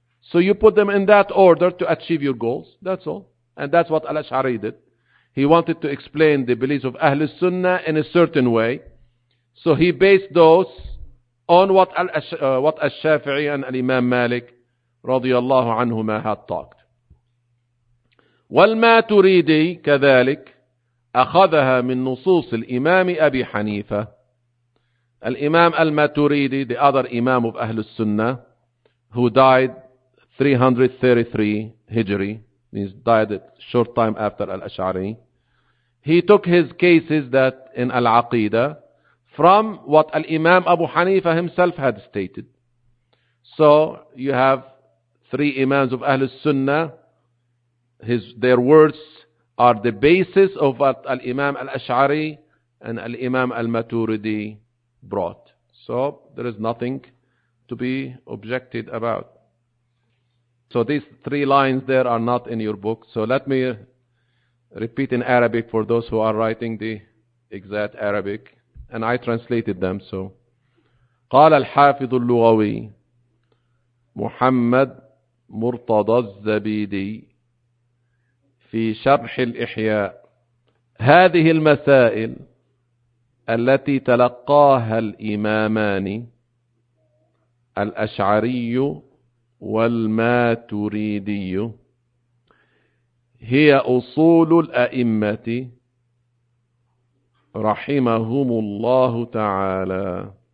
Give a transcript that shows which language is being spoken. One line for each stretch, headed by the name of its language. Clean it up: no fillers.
English: So you put them in that order to achieve your goals. That's all. And that's what Al-Ash'ari did. He wanted to explain the beliefs of Ahlus Sunnah in a certain way. So he based those on what Al-Shafi'i and Al-Imam Malik
Arabic: رضي الله عنهما
English: had talked.
Arabic: والماتريدي كذلك أخذها من نصوص الإمام أبي حنيفة.
English: الإمام الماتريدي, the other Imam of أهل السنة, who died 333 هجري, means died a short time after الأشعري. He took his cases that in العقيدة from what الإمام أبو حنيفة himself had stated. So you have three Imams of Ahlus Sunnah, their words are the basis of what Al-Imam Al-Ash'ari and Al-Imam Al-Maturidi brought. So there is nothing to be objected about. So these three lines there are not in your book. So let me repeat in Arabic for those who are writing the exact Arabic. And I translated them.
Arabic: So, قال الحافظ اللغوي محمد مرتضى الزبيدي في شرح الإحياء هذه المسائل التي تلقاها الإمامان الأشعري والماتريدي هي أصول الأئمة رحمهم الله تعالى.